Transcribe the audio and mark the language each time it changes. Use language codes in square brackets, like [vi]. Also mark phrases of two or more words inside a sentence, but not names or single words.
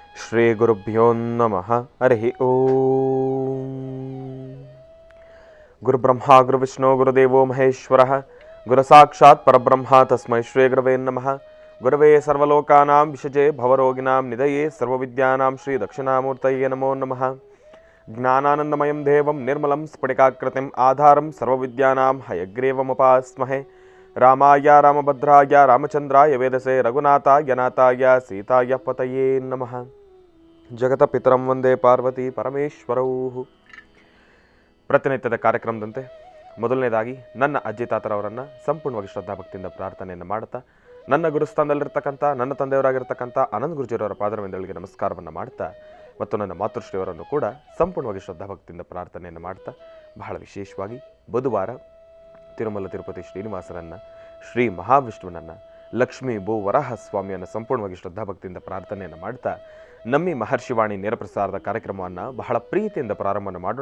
[sa] ಶ್ರೀ ಗುರುಭ್ಯೋ ನಮಃ. ಹರಿ ಓಂ. ಗುರುಬ್ರಹ್ಮ ಗುರುವಿಷ್ಣು ಗುರುದೇವೋ ಮಹೇಶ್ವರ ಗುರು ಸಾಕ್ಷಾತ್ ಪರಬ್ರಹ್ಮ ತಸ್ಮೈ ಶ್ರೀ ಗುರವೇ ನಮಃ. ಗುರವೇ ಸರ್ವಲೋಕಾನಾಂ ವಿಷಜೆ ಭವರೋಗಿನಾಂ ನಿಧಯೇ ಸರ್ವವಿದ್ಯಾನಾಂ ಶ್ರೀ ದಕ್ಷಿಣಾಮೂರ್ತಯೇ ನಮೋ ನಮಃ. ಜ್ಞಾನಾನಂದಮಯಂ ದೇವಂ ನಿರ್ಮಲಂ ಸ್ಫಟಿಕಾಕೃತಿಂ ಆಧಾರಂ ಸರ್ವವಿದ್ಯಾನಾಂ ಹಯಗ್ರೀವಮುಪಾಸ್ಮಹೇ. ರಾಮಾಯ ರಾಮಭದ್ರಾಯ ರಾಮಚಂದ್ರಾಯ ವೇದಸೆ ರಘುನಾಥಾಯ ನಾಥಾಯ ಸೀತಾಯ ಪತಯೇ ನಮಃ. ಜಗತ ಪಿತರಂ ವಂದೇ ಪಾರ್ವತಿ ಪರಮೇಶ್ವರೌ. [kn] ಪ್ರತಿನಿತ್ಯದ ಕಾರ್ಯಕ್ರಮದಂತೆ ಮೊದಲನೇದಾಗಿ ನನ್ನ ಅಜ್ಜಿ ತಾತರವರನ್ನು ಸಂಪೂರ್ಣವಾಗಿ ಶ್ರದ್ಧಾಭಕ್ತಿಯಿಂದ ಪ್ರಾರ್ಥನೆಯನ್ನು ಮಾಡುತ್ತಾ, ನನ್ನ ಗುರುಸ್ಥಾನದಲ್ಲಿರ್ತಕ್ಕಂಥ ನನ್ನ ತಂದೆಯವರಾಗಿರ್ತಕ್ಕಂಥ ಅನಂತ ಗುರುಜಿಯವರ ಪಾದರವಿಂದಗಳಿಗೆ ನಮಸ್ಕಾರವನ್ನು ಮಾಡ್ತಾ, ಮತ್ತು ನನ್ನ ಮಾತೃಶ್ರೀಯವರನ್ನು ಕೂಡ ಸಂಪೂರ್ಣವಾಗಿ ಶ್ರದ್ಧಾಭಕ್ತಿಯಿಂದ ಪ್ರಾರ್ಥನೆಯನ್ನು ಮಾಡ್ತಾ, ಬಹಳ ವಿಶೇಷವಾಗಿ ಬುಧವಾರ ತಿರುಮಲ ತಿರುಪತಿ ಶ್ರೀನಿವಾಸರನ್ನು, ಶ್ರೀ ಮಹಾವಿಷ್ಣುವನನ್ನು, ಲಕ್ಷ್ಮೀ ಭೂ ವರಾಹ ಸ್ವಾಮಿಯನ್ನು ಸಂಪೂರ್ಣವಾಗಿ ಶ್ರದ್ಧಾಭಕ್ತಿಯಿಂದ ಪ್ರಾರ್ಥನೆಯನ್ನು ಮಾಡ್ತಾ, ನಮ್ಮಿ ಮಹರ್ಷಿವಾಣಿ ನೇರ ಪ್ರಸಾರದ ಕಾರ್ಯಕ್ರಮವನ್ನು ಬಹಳ ಪ್ರೀತಿಯಿಂದ ಪ್ರಾರಂಭ ಮಾಡೋಣ.